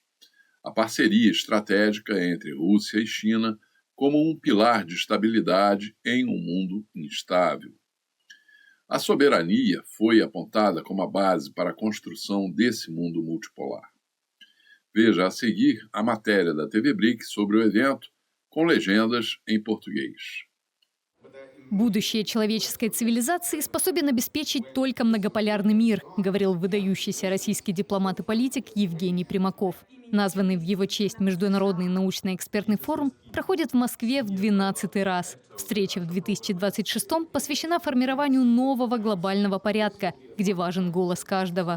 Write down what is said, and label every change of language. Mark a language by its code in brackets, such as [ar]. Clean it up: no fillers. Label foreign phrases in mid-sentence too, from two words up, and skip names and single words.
[pt] A parceria estratégica entre Rússia e China como um pilar de estabilidade em um mundo instável. A soberania foi apontada como a base para a construção desse mundo multipolar. Veja a seguir a matéria da TV BRICS sobre o evento, com legendas em português. [ru] Будущее человеческой цивилизации способен обеспечить только многополярный мир, говорил выдающийся российский дипломат и политик Евгений Примаков. Названный в его честь Международный научно-экспертный форум проходит в Москве в 12-й раз. Встреча в 2026-м посвящена формированию нового глобального порядка, где важен голос каждого.